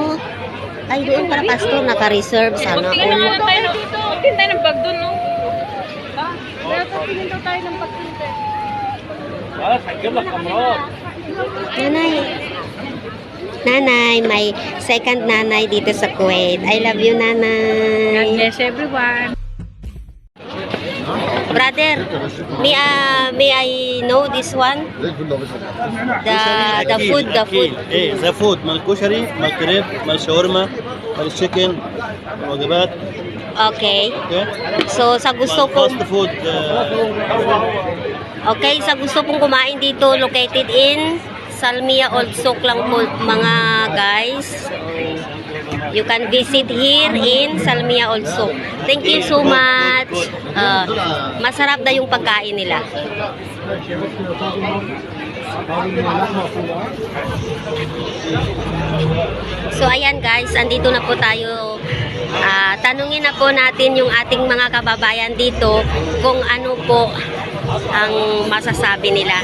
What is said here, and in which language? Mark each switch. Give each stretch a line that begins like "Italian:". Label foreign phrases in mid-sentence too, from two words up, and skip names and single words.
Filipino: Ay, doon para pastor. Naka-reserve sana. Tingnan
English: All.
Filipino: naman tayo dito. Tingnan tayo ng bag doon, no? Kaya tingin daw tayo ng bag dito. Nanay. Nanay, may second nanay dito sa Kuwait.
English: I love you, nanay. bless everyone. Brother, may I know this one? The food.
Arabic: ايه
English: the food
Arabic: مال كشري مال كريب مال شاورما مال تشيكن وجبات
English: Okay. اوكي
Filipino: So, sa gusto
Arabic: مال
Filipino: pong
English: fast food
Filipino: Okay, sa gusto pong kumain dito,
English: located in Salmia Old Souk
Filipino: lang po, mga guys.
English: You can visit here in Salmia Old Souk. Thank you so much.
Filipino: Masarap na yung pagkain nila. So ayan guys, andito na po tayo. Tanungin na po natin yung ating mga kababayan dito kung ano po ang masasabi nila.